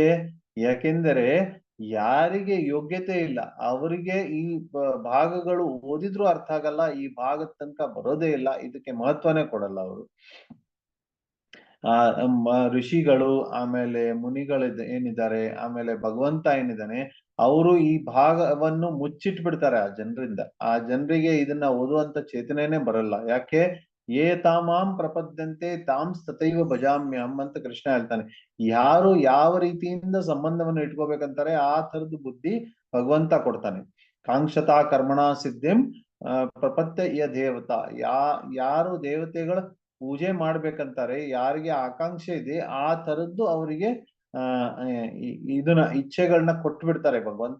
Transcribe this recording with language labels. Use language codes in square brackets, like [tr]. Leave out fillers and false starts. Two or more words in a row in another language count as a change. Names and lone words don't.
[kn] ಯಾಕೆಂದರೆ ಯಾರಿಗೆ ಯೋಗ್ಯತೆ ಇಲ್ಲ ಅವರಿಗೆ ಈ ಭಾಗಗಳು ಓದಿದ್ರು ಅರ್ಥ ಆಗಲ್ಲ, ಈ ಭಾಗದ ತನಕ ಬರೋದೇ ಇಲ್ಲ, ಇದಕ್ಕೆ ಮಹತ್ವನೇ ಕೊಡಲ್ಲ ಅವರು. ಋಷಿಗಳು ಆಮೇಲೆ ಮುನಿಗಳು ಏನಿದ್ದಾರೆ, ಆಮೇಲೆ ಭಗವಂತ ಏನಿದ್ದಾನೆ, ಅವರು ಈ ಭಾಗವನ್ನು ಮುಚ್ಚಿಟ್ ಬಿಡ್ತಾರೆ ಆ ಜನರಿಂದ. ಆ ಜನರಿಗೆ ಇದನ್ನ ಓದುವಂತ ಚೇತನೆನೇ ಬರಲ್ಲ. [sa] ಯಾಕೆ? ಏ ತಾಮಾಂ ಪ್ರಪದ್ಯಂತೆ ತಾಂ ತಥೈವ ಭಜಾಮ್ಯಹಂ [kn] ಅಂತ ಕೃಷ್ಣ ಹೇಳ್ತಾನೆ. ಯಾರು ಯಾವ ರೀತಿಯಿಂದ ಸಂಬಂಧವನ್ನು ಇಟ್ಕೋಬೇಕಂತಾರೆ ಆ ತರದ್ದು ಬುದ್ಧಿ ಭಗವಂತ ಕೊಡ್ತಾನೆ. [sa] ಕಾಂಕ್ಷತಾ ಕರ್ಮಣ ಸಿದ್ಧಿಂ ಪ್ರಪತ್ಯ ಯ ದೇವತಾ. [kn] ಯಾರು ದೇವತೆಗಳ ಪೂಜೆ ಮಾಡ್ಬೇಕಂತಾರೆ, ಯಾರಿಗೆ ಆಕಾಂಕ್ಷೆ ಇದೆ ಆ ತರದ್ದು ಅವರಿಗೆ ಇದನ್ನ ಇಚ್ಛೆಗಳನ್ನ ಕೊಟ್ಟು ಬಿಡ್ತಾರೆ ಭಗವಂತ.